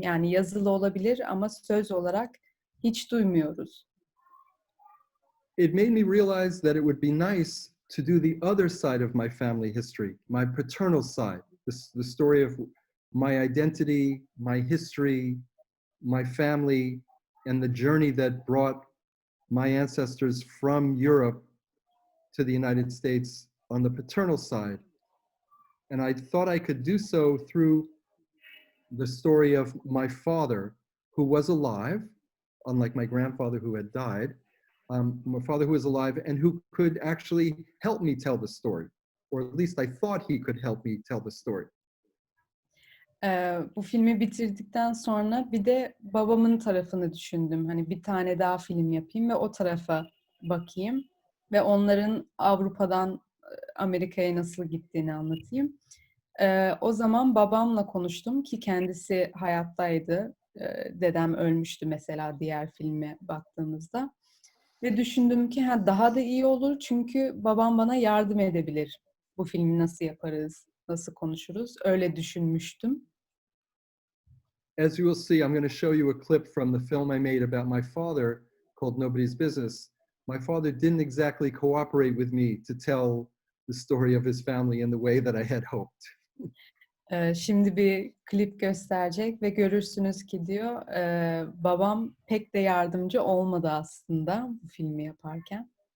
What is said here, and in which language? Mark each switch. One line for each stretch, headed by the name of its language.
Turkish: Yani yazılı olabilir ama söz olarak hiç duymuyoruz.
English: It made me realize that it would be nice to do the other side of my family history, my paternal side, the story of my identity, my history, my family, and the journey that brought my ancestors from Europe to the United States on the paternal side. And I thought I could do so through the story of my father, who was alive, unlike my grandfather who had died, my father who was alive and who could actually help me tell the story, or at least I thought he could help me tell the story.
Turkish: Bu filmi bitirdikten sonra bir de babamın tarafını düşündüm. Hani bir tane daha film yapayım ve o tarafa bakayım ve onların Avrupa'dan Amerika'ya nasıl gittiğini anlatayım. O zaman babamla konuştum ki kendisi hayattaydı. Dedem ölmüştü mesela diğer filme baktığımızda. Ve düşündüm ki daha da iyi olur çünkü babam bana yardım edebilir. Bu filmi nasıl yaparız, nasıl konuşuruz? Öyle düşünmüştüm.
English: As you will see, I'm going to show you a clip from the film I made about my father called Nobody's Business. My father didn't exactly cooperate with me to tell the story of his family in the way that I had hoped.
Turkish: Şimdi bir klip gösterecek ve görürsünüz ki diyor, babam pek de yardımcı olmadı aslında bu filmi yaparken.